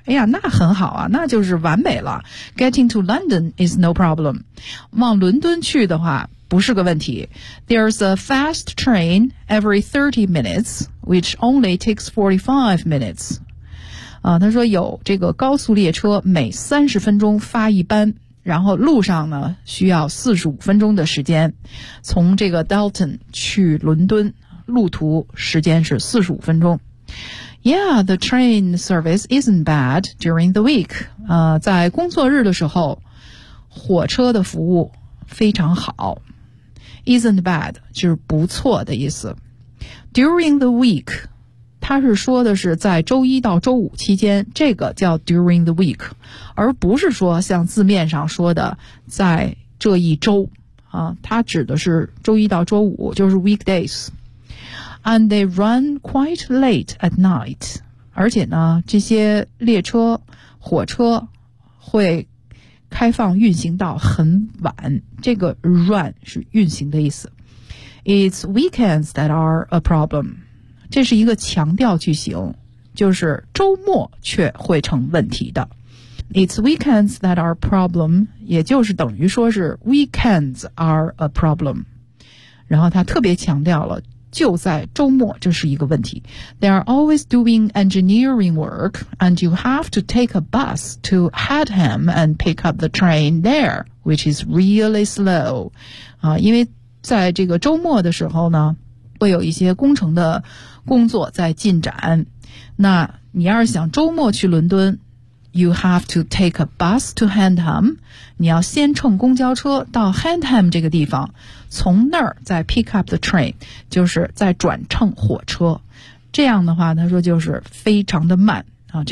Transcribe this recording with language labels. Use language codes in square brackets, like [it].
[zh] 哎呀，那很好啊，那就是完美了。 [en] Getting to London is no problem. [zh] 往伦敦去的话不是个问题。 [en] There's a fast train every 30 minutes, which only takes 45 minutes. [zh] 他说有这个高速列车每30分钟发一班，然后路上呢需要45分钟的时间，从这个 Dalton 去伦敦路途时间是45分钟。 [en] Yeah, the train service isn't bad during the week. [zh] 在工作日的时候火车的服务非常好。 [en] Isn't bad [zh] 就是不错的意思。 [en] During the week, [zh] 他是说的是在周一到周五期间，这个叫 [en] during the week, [zh] 而不是说像字面上说的在这一周啊，他指的是周一到周五，就是 weekdays. [en] And they run quite late at night. [zh] 而且呢，这些列车、火车会开放运行到很晚，这个 run 是运行的意思。 [en] It's weekends that are a problem. [zh] 这是一个强调句型，就是周末却会成问题的。 [en] It's weekends that are a problem, [zh] 也就是等于说是 [en] weekends are a problem. [zh] 然后他特别强调了，就在周末这是一个问题。 [en] They are always doing engineering work, and you have to take a bus to Hadham and pick up the train there, which is really slow. [zh] 因为在这个周末的时候呢，会有一些工程的工作在进展，那你要是想周末去伦敦 [en] you have to take a bus to Hadham, [zh] 你要先乘公交车到 Hadham 这个地方，从那儿再 [en] pick up the train, [zh] 就是再转乘火车，这样的话他说就是非常的慢啊。